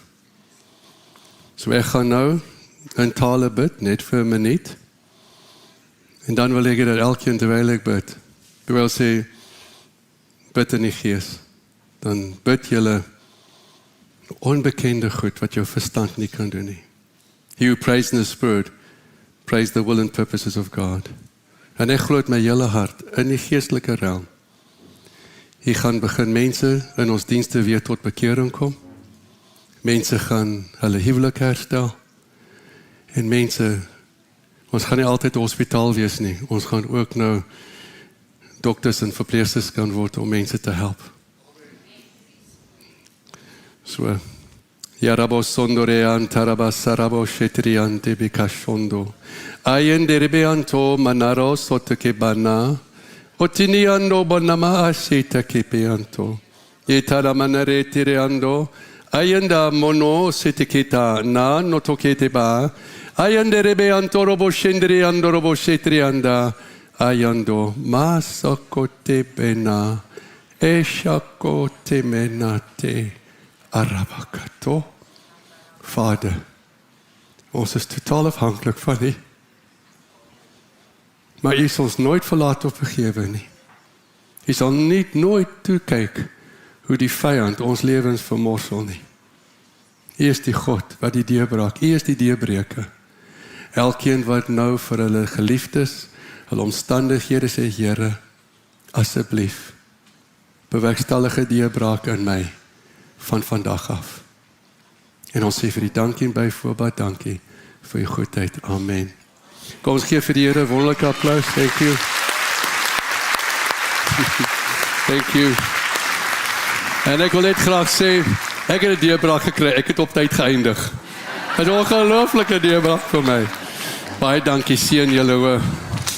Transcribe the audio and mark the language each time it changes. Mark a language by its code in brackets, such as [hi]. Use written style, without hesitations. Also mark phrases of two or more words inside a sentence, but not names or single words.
[af] So ek gaan nou in tale bid, net vir 'n minuut. En dan wil ek dat elkeen terwyl ek bid, terwyl sê, bid in die gees. Dan bid julle onbekende goed wat jou verstand nie kan doen nie. [en] He who prays in the spirit, prays the will and purposes of God. [af] En ek glo met my hele hart, in die geestelike realm, hier gaan begin mense in ons dienste weer tot bekering kom. Mense gaan hulle huwelik herstel. En mense, ons gaan nie altyd hospitaal wees nie. Ons gaan ook nou dokters en verpleegsters kan word om mense te help. So, Yarabo sondorean tarabasarabo shetrian debikashondo. Ayen derebeanto manaro sotekebana. Otiniando bonama asita kepeanto. Yetara manare tireando. Ayanda mono sitikita na notokete ba. Ayande rebeanto robo shendriando robo shetrianda. Ayando masakote bena. Eshakote menate. Arabakato. Vader, ons is totaal afhanklik van U. Maar U sal ons nooit verlaat of vergewe nie. U sal nooit toekyk hoe die vyand ons lewens vermorsel nie. U is die God wat die deurbraak. U is die deurbreker. Elkeen wat nou vir hulle geliefdes, hulle omstandighede sê, Here, asseblief, bewerkstellig 'n deurbraak in my van vandag af. En ons sê vir die dankie en byvoorbeeld dankie vir U goedheid. Amen. Kom ons gee vir die Here 'n wonderlike applaus. [en] Thank you. Thank you. [af] En ek wil net graag sê, ek het 'n deurbraak gekry. Ek het op tyd geëindig. Dit is 'n ongelooflike deurbraak vir my. Baie dankie, seën julle hoor.